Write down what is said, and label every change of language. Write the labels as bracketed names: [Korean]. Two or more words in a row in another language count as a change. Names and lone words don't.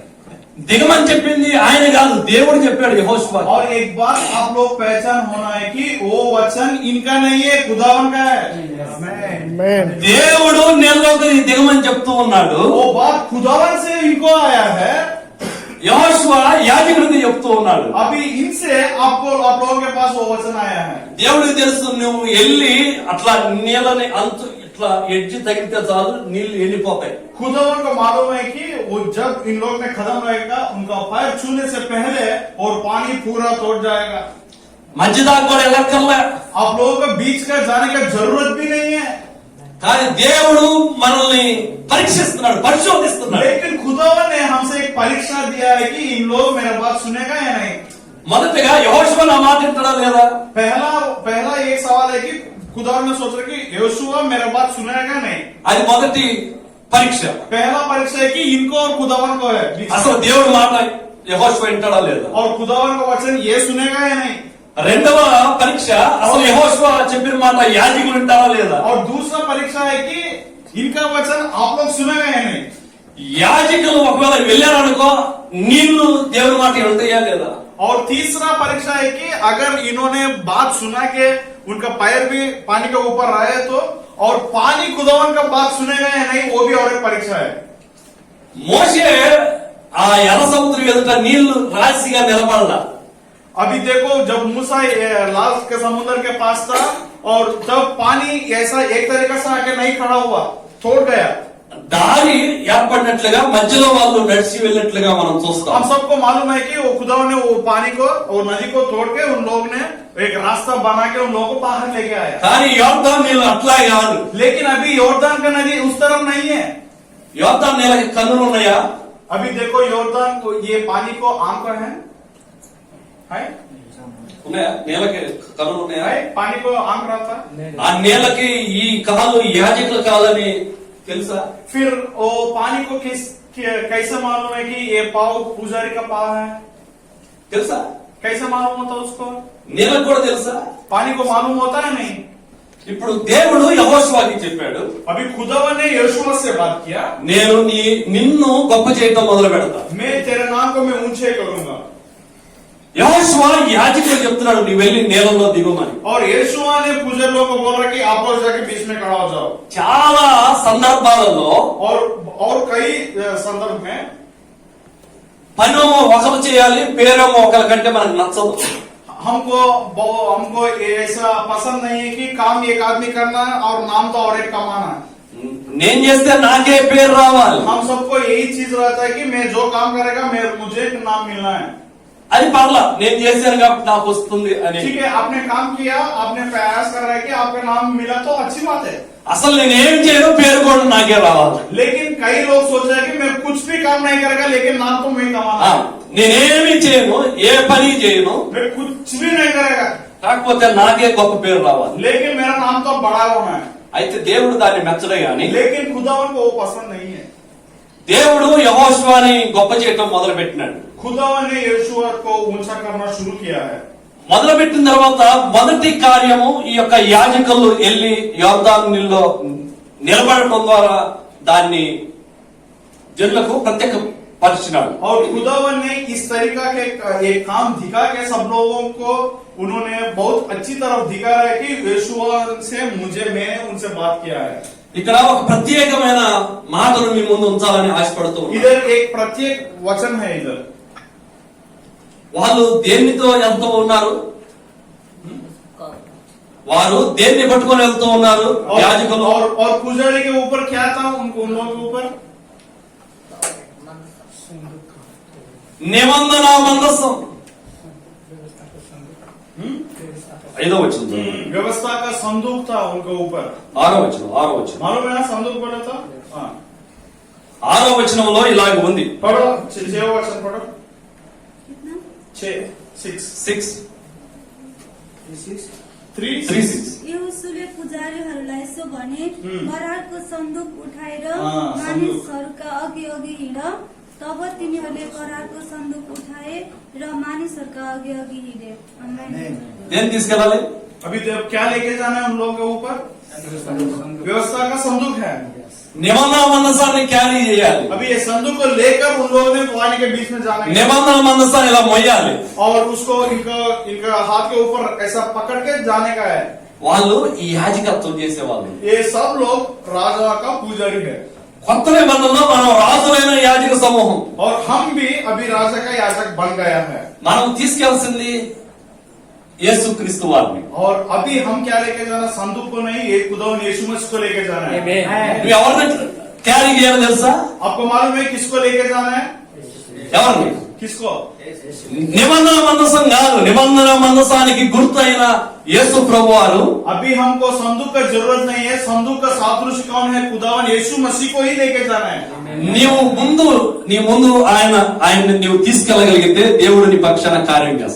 [Telugu] దిగమని చెప్పింది ఆయన కాదు, దేవుడు చెప్పాడు యెహోషువ. [Hindi] और एक बात आप लोग पहचान होना है कि वो वचन इनका नहीं है, खुदावन का है। [Telugu] దేవుడు నీళ్ళలోకి దిగమని చెప్తూ ఉన్నాడు. [Hindi] वो बात खुदावन से इनको आया है। [Telugu] యెహోషువ యాజకుడికి చెప్తూ ఉన్నాడు. [Hindi] अभी इनसे आपको आप लोगों के पास वो वचन आया है। [Telugu] దేవుడికి తెలుసు నువ్వు వెళ్ళి అట్లా నీళ్ళని అంతు ఇట్లా ఎడ్జి తగిలితే చాలు నీళ్లు వెళ్ళిపోతాయి. [Hindi] खुदावन को मालूम है कि वो जब इन लोग में खत्म रहेगा उनका पैर छूने से पहले और पानी पूरा तोड़ जाएगा। [Telugu] మధ్య దాకా కూడా వెళ్ళక్కర్లే. [Hindi] आप लोगों को बीच का जाने का जरूरत भी नहीं है। [Telugu] కానీ దేవుడు మనల్ని పరీక్షిస్తున్నాడు, పరిశోధిస్తున్నాడు. [Hindi] लेकिन खुदावन ने हमसे एक परीक्षा दिया है कि इन लोग मेरा बात सुनेगा या नहीं। [Telugu] మొదటగా యెహోషువ నా మాట వింటాడా లేదా? [Hindi] पहला एक सवाल है कि खुदावन ने सोच रहा कि यहोशुआ मेरा बात सुनेगा नहीं। [Telugu] అది మొదటి పరీక్ష. [Hindi] पहला परीक्षा है कि इनको और खुदावन को है। [Telugu] అసలు దేవుడు మాట యెహోషువ వింటాడా లేదా? [Hindi] और खुदावन का वचन ये सुनेगा या नहीं। [Telugu] రెండవ పరీక్ష అసలు యెహోషువ చెప్పిన మాట యాజకులు వింటారా లేదా? [Hindi] और दूसरा परीक्षा है कि इनका वचन आप लोग सुनेंगे या नहीं। [Telugu] యాజకులు ఒకవేళ వెళ్ళారనుకో నీళ్లు దేవుని మాట ఉంటాయా లేదా? [Hindi] और तीसरा परीक्षा है कि अगर इन्होंने बात सुना के उनका पैर भी पानी के ऊपर रहे तो, और पानी खुदावन का बात सुनेगा या नहीं, वो भी और एक परीक्षा है। [Telugu] మోషే ఆ ఎర్ర సముద్రం ఎదుట నీళ్లు రాశిగా నిలబడలా. [Hindi] अभी देखो जब मूसा लाल के समुद्र के पास था और तब पानी ऐसा एक तरीके से आके नहीं खड़ा हुआ, छोड़ गया। [Telugu] దారి ఏర్పడినట్లుగా మధ్యలో వాళ్ళు నడిచి వెళ్ళినట్లుగా మనం हम చూస్తాం. [Hindi] सबको मालूम है कि वो खुदावन ने वो पानी को और नदी को तोड़ के उन लोग ने एक रास्ता बना के उन लोगों को बाहर लेके आया। [Telugu] కానీ యోర్దాను నీళ్ళు అట్లా కాదు. [Hindi] लेकिन अभी योर्दान का नदी उस तरफ नहीं है। [Telugu] యోర్దాను నీళ్ళకి కన్నులు ఉన్నాయా? [Hindi] अभी देखो योर्दान को ये पानी को आंख है, [Telugu] ఉన్నాయా? నీళ్ళకి కన్నులు ఉన్నాయా? [Hindi] पानी को आंख रहता। [Telugu] ఆ నీళ్ళకి ఈ కాలు యాజకుల కాలని తెలుసా? [Hindi] फिर वो पानी को कैसे मालूम है कि ये पाव पुजारी का पाव है? [Telugu] తెలుసా? [Hindi] कैसे मालूम होता उसको? [Telugu] నీళ్ళకి కూడా తెలుసా? [Hindi] पानी को मालूम होता है नहीं। [Telugu] ఇప్పుడు దేవుడు యెహోషువకి చెప్పాడు, [Hindi] अभी खुदावन ने यहोशू से बात किया, [Telugu] నేను నిన్ను గొప్ప చేయటం మొదలు పెడతా. [Hindi] मैं तेरे नाम को मैं ऊंचे करूंगा। [Telugu] యెహోషువ యాజకులు చెప్తున్నాడు, నీ వెళ్ళి నీళ్ళలో దిగుమని. [Hindi] और यहोशू ने पुजारी लोग को बोल रहा कि आप लोग जाके बीच में खड़ा हो जाओ। [Telugu] చాలా సందర్భాలలో [Hindi] और कई संदर्भ में [Telugu] పనేమో ఒకరు చేయాలి, పేరేమో ఒకరి కంటే మనకు నచ్చదు. [Hindi] हमको ऐसा पसंद नहीं है कि काम एक आदमी करना और नाम तो और एक कमाना। [Telugu] నేను చేస్తే నాకే పేరు రావాలి, [Hindi] हम सबको यही चीज रहता है कि मैं जो काम करेगा मुझे एक नाम मिलना है। [Telugu] అది పర్లా, నేను చేశాను కాబట్టి నాకు వస్తుంది అని. [Hindi] ठीक है, आपने काम किया, आपने प्रयास कर रहा है कि आपका नाम मिला तो अच्छी बात है। [Telugu] అసలు నేనేం చేయను, పేరు కూడా నాకే రావాలి. [Hindi] लेकिन कई लोग सोच रहे हैं कि मैं कुछ भी काम नहीं करेगा लेकिन नाम तो मैं कमाना है। [Telugu] నేనేమి చేయను, ఏ పని చేయను, [Hindi] मैं कुछ भी नहीं करेगा [Telugu] కాకపోతే నాకే గొప్ప పేరు రావాలి. [Hindi] लेकिन मेरा नाम तो बड़ा होना है। [Telugu] అయితే దేవుడు దాన్ని మెచ్చడే గాని, [Hindi] लेकिन खुदावन को वो पसंद नहीं है। [Telugu] దేవుడు యెహోషువని గొప్ప చేయటం మొదలు పెట్టినాడు. [Hindi] खुदावन ने यहोशू को ऊंचा करना शुरू किया है। [Telugu] మొదలు పెట్టిన తర్వాత మొదటి కార్యము ఈ యొక్క యాజకులు వెళ్లి యోర్దాను నీళ్ళలో నిలబడటం ద్వారా దాన్ని జనులకు ప్రత్యేక పరిచినాడు. [Hindi] और खुदावन ने इस तरीका के एक काम दिखा के सब लोगों को उन्होंने बहुत अच्छी तरफ दिखा है कि यहोशू से मैंने उनसे बात किया है। [Telugu] ఇక్కడ ఒక ప్రత్యేకమైన మాటను మీ ముందు ఉంచాలని ఆశపడుతూ ఉన్నాను. [Hindi] इधर एक प्रत्येक वचन है। इधर [Telugu] వాళ్ళు దేనితో వెళ్తూ ఉన్నారు? వారు దేన్ని పట్టుకొని వెళ్తూ ఉన్నారు? యాజకులు. [Hindi] और पुजारी के ऊपर क्या था? उनको उन लोगों के ऊपर [Telugu] నిబంధన మందసం. 5వ వచనం, [Hindi] व्यवस्था का संदूक था उनके ऊपर। [Telugu] 6వ వచనం. [Hindi] मालूम है ना संदूक बोला था? हाँ, [Telugu] 6వ వచనంలో ఇలాగ ఉంది. [Hindi] पढ़ो 6 वचन पढ़ो। 6 3 [Nepali] यहोशूले पुजारीहरूलाई यसो भने, बरालको सन्दुक उठाएर सन्दुक। मानिसहरूका अघि अघि हिँड। तब तिनीहरूले करारको सन्दुक उठाए र मानिसहरूका अघि अघि हिँडे। [Telugu] దేన్ని తీసుకెళ్ళాలి? [Hindi] अभी तो क्या लेके जाना है उन लोगों के ऊपर? व्यवस्था का संदूक है। [Telugu] నిబంధన మందసాన్ని క్యారీ చేయాలి. [Hindi] अभी ये संदूक को लेकर उन लोगों ने पानी के बीच में जाना है [Telugu] నిబంధన మందసాన్ని ఇలా మొయ్యాలి. [Hindi] और उसको इनका हाथ के ऊपर ऐसा पकड़ के जाने का है। [Telugu] వాళ్ళు ఈ యాజకత్వం చేసేవాళ్ళు. [Hindi] ये सब लोग राजा का पुजारी है। [Telugu] కొత్త నిబంధనలో మనం రాజులైన యాజక సమూహం. [Hindi] और हम भी अभी राजा का याजक बन गया है। [Telugu] మనం తీసుకెళ్లాల్సింది యేసుక్రీస్తు వారిని. [Hindi] और अभी हम क्या लेके जाना? संदूक को नहीं, ये खुदावन यीशु मसीह को लेके जाना है। [Telugu] నువ్వు ఎవరిని క్యారీ చేయాలో తెలుసా? [Hindi] आपको मालूम है किसको लेके जाना है? [Telugu] ఎవరిని? [Hindi] किसको? [Telugu] నిబంధన మందసం కాదు, నిబంధన మందసానికి గుర్తైన యేసు ప్రభువారు. [Hindi] अभी हमको संदूक का जरूरत नहीं है। संदूक का सादृश्य कौन है? खुदावन यीशु मसीह को ही लेके जाना है। [Telugu] నీ ముందు ఆయన్ని నీవు తీసుకెళ్ళగలిగితే దేవుడు నీ పక్షాన కార్యం చేస్తాడు.